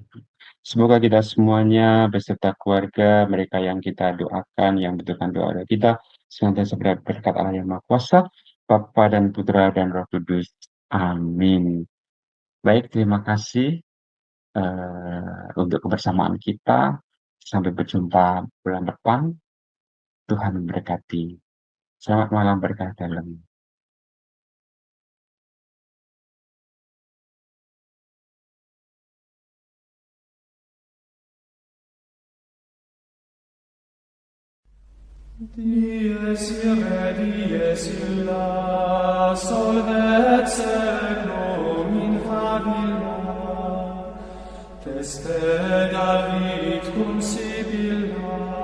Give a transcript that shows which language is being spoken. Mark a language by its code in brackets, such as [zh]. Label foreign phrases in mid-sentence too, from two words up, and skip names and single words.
[id] Semoga kita semuanya beserta keluarga, mereka yang kita doakan, yang membutuhkan doa kita, senantiasa berkat Allah yang Maha Kuasa, Bapa dan Putra dan Roh Kudus. Amin. Baik, terima kasih untuk kebersamaan kita. Sampai berjumpa bulan depan. Tuhan memberkati. Selamat malam berkah dalam. [la] Dies irae, dies illa, solvet seclum in favilla, teste David cum Sibylla.